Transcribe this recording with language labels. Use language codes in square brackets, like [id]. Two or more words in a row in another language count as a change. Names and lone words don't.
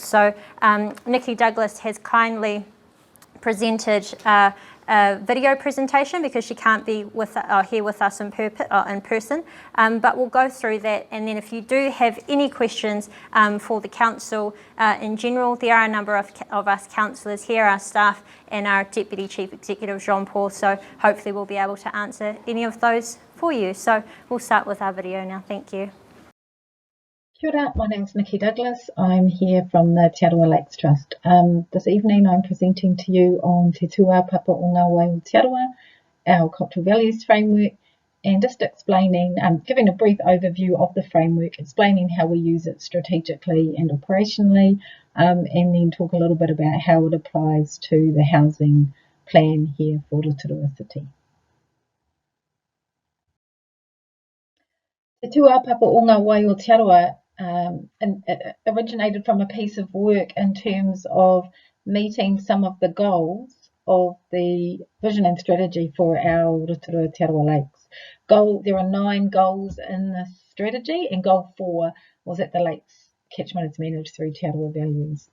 [en] So Nicky Douglas has kindly presented a video presentation because she can't be here with us in person, but we'll go through that, and then if you do have any questions for the council in general, there are a number of us councillors here, our staff and our Deputy Chief Executive Jean-Paul, so hopefully we'll be able to answer any of those for you. So we'll start with our video now. Thank you. [mi] Kia ora, [en] my name's Nicky Douglas. I'm here from the Te Arawa Lakes Trust. This evening I'm presenting to you on Te Tūāpapa o ngā wai o Te Arawa, our cultural values framework, and just explaining, giving a brief overview of the framework, explaining how we use it strategically and operationally, and then talk a little bit about how it applies to the housing plan here for Rotorua City. Te Tūāpapa o ngā wai o Te Arawa and it originated from a piece of work in terms of meeting some of the goals of the vision and strategy for our Rotorua Te Arawa Lakes. There are 9 goals in this strategy, and goal 4 was that the lakes catchment is managed through Te Arawa values.